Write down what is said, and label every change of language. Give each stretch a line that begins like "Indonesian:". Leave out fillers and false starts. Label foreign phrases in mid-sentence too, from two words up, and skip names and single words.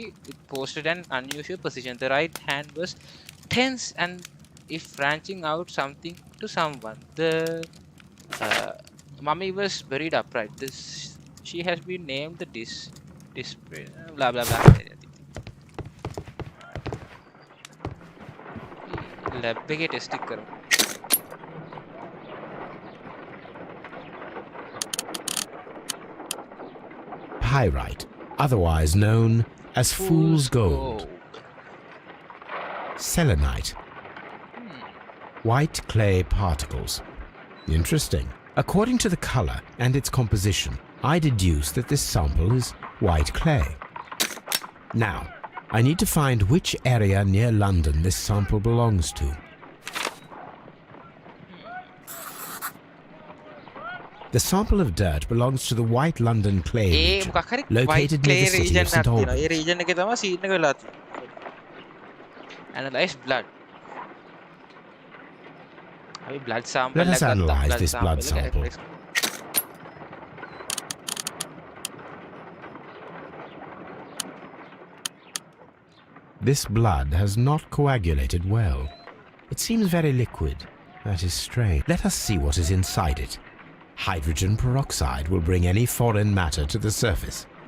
English: It posted an unusual position. The right hand was tense and if branching out something to someone. The mummy was buried upright. She has been named the blah blah blah.
Sinhala: Lab එකේ ටෙස්ට් එක කරමු.
English: Pyrite, otherwise known as fool's gold. Selenite. White clay particles. Interesting. According to the color and its composition, I deduce that this sample is white clay. Now, I need to find which area near London this sample belongs to. The sample of dirt belongs to the White London clay region,
Sinhala: මොකක් හරි white
English: located clay near the city region of St.
Sinhala: එකක් තියෙනවා. ඒ
English: Albans.
Sinhala: region එකේ තමයි scene එක වෙලා තියෙන්නේ.
English: Analyze blood. අපි blood sample Let us
Sinhala: එකක් ගත්තා.
English: analyze blood this blood
Sinhala: sample එක
English: sample.
Sinhala: analyze කරමු.
English: This blood has not coagulated well. It seems very liquid. That is strange. Let us see what is inside it. Hydrogen peroxide will bring any foreign matter to the surface.